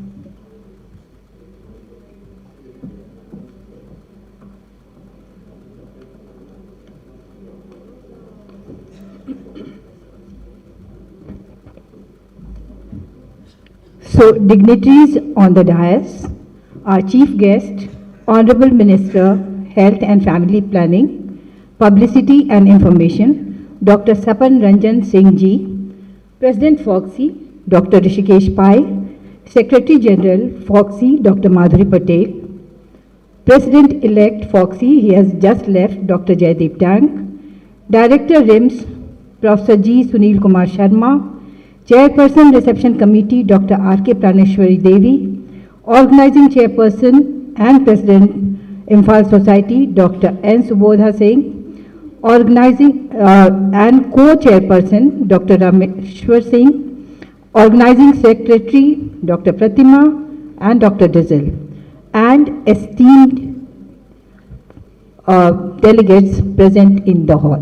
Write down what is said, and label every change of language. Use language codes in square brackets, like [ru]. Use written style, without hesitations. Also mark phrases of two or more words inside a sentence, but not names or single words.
[en] So, dignitaries on the dais, our chief guest, Honorable Minister, Health and Family Planning, Publicity and Information, Dr. Sapan Ranjan Singh Ji, President FOGSI, Dr. Rishikesh Pai, Secretary General FOGSI, Dr. Madhuri Patel, President-elect FOGSI, he has just left, Dr. Jaideep Tang, Director RIMS, Professor G. Sunil Kumar Sharma, Chairperson Reception Committee, Dr. R.K. Praneshwari Devi, Organizing Chairperson and President, Imphal Society, Dr. N. Subodha Singh, Organizing and Co-Chairperson, Dr. Rameshwar Singh, Organizing Secretary, Dr. Pratima and Dr. Dizel, and esteemed delegates present in the hall.